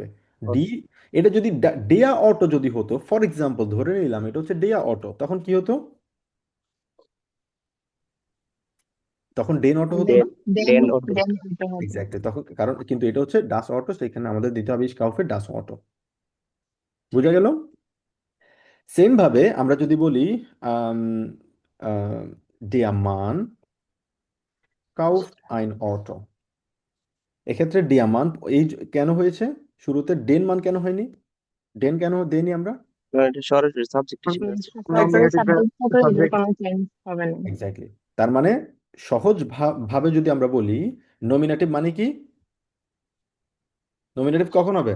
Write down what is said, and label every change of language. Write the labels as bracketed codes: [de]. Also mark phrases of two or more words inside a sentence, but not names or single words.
[bn] ডি, এটা যদি [de] der Auto [bn] যদি হতো, [en] for example [bn] ধরে নিলাম এটা হচ্ছে [de] der Auto, [bn] তখন কি হতো, তখন [de] den Auto [bn] হতো না? [de] den Auto. [bn] এক্স্যাক্টলি, তখন কারণ কিন্তু এটা হচ্ছে [de] das Auto, [bn] সেখানে আমাদের দিতে হবে [de] kaufe das Auto. [bn] বুঝা গেল? সেম ভাবে আমরা যদি বলি আম, [de] der Mann kauft ein Auto, [bn] এক্ষেত্রে [de] der Mann [bn] কেন হয়েছে, শুরুতে [de] den Mann [bn] কেন হয়নি, ডেন কেন দেইনি আমরা? এটা সরাসরি সাবজেক্ট হিসেবে আছে। কোনো চেঞ্জ হবে না এক্স্যাক্টলি, তার মানে সহজ ভাবে যদি আমরা বলি নমিনেটিভ মানে কি, নমিনেটিভ কখন হবে?